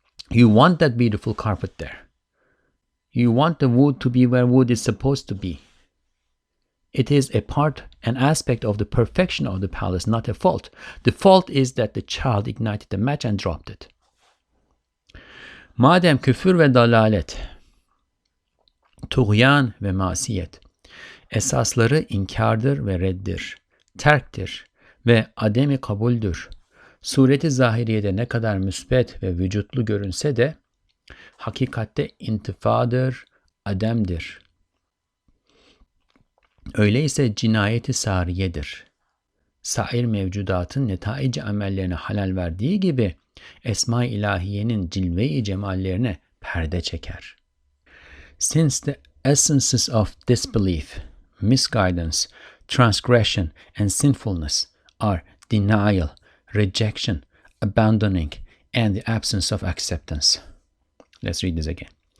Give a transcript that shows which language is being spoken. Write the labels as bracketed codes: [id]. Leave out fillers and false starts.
[en] You want that beautiful carpet there. You want the wood to be where wood is supposed to be. It is an aspect of the perfection of the palace, not a fault. The fault is that the child ignited the match and dropped it. [tr] Madem küfür ve dalalet, tuğyan ve masiyet esasları inkardır ve reddir, terktir ve ademi kabuldür. Sureti zahiriyede ne kadar müsbet ve vücutlu görünse de hakikatte intifadır, ademdir. Öyleyse cinayeti sariyedir. Sair mevcudatın netaici amellerine halal verdiği gibi Esma-i ilahiyenin cilve-i cemallerine perde çeker. [en] Since the essences of disbelief, misguidance, transgression, and sinfulness are denial, rejection, abandoning, and the absence of acceptance. Let's read this again.